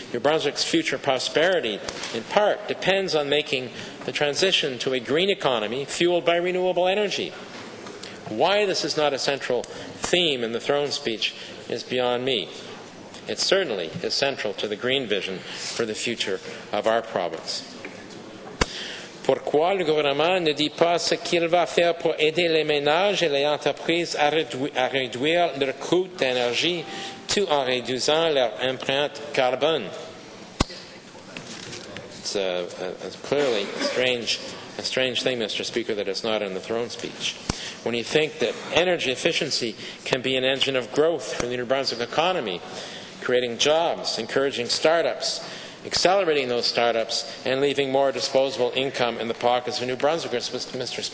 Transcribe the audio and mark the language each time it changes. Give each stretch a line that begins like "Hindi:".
English: New Brunswick's future prosperity, in part, depends on making the transition to a green economy fueled by renewable energy. Why this is not a central theme in the throne speech is beyond me. It certainly is central to the green vision for the future of our province.
French: Pourquoi le gouvernement ne dit pas ce qu'il va faire pour aider les ménages et les entreprises à réduire leur coût d'énergie tout en réduisant leur empreinte carbone?
English: It's clearly a strange thing, Mr. Speaker, that it's not in the throne speech. When you think that energy efficiency can be an engine of growth for the New Brunswick economy, creating jobs, encouraging startups, accelerating those startups, and leaving more disposable income in the pockets of New Brunswickers. Mr.